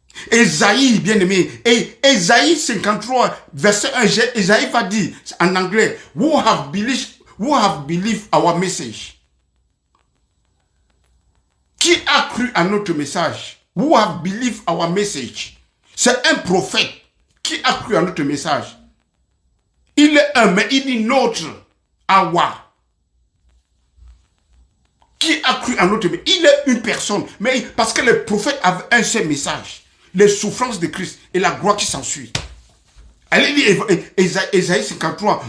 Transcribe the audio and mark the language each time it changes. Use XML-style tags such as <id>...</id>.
<fr>Ésaïe, bien aimé, et Ésaïe 53, verset 1, Ésaïe va dire en anglais,</fr> <en>who have believed our message?</en> <fr>Qui a cru à notre message?</fr> <en>Who have believed our message?</en> <fr>C'est un prophète qui a cru à notre message. Il est un, mais il dit notre, awa. Qui a cru à notre message? Il est une personne, mais parce que les prophètes avaient un seul message. Les souffrances de Christ et la gloire qui s'ensuit. Allez lire Ésaïe 53.</fr>